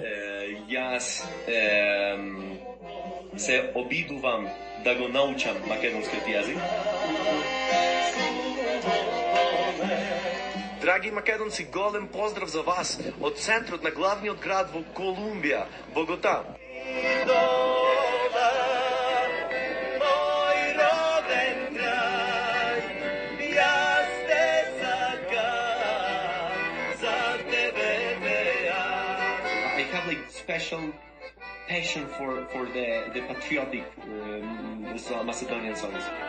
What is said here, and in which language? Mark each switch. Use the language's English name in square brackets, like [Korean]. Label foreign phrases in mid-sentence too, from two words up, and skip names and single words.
[Macedonian] Јас се обидувам да го научам македонскиот јазик. Драги македонци, голем поздрав за вас од центрот на главниот град во Колумбија, Богота. [English] I have like special passion for the patriotic Macedonian songs.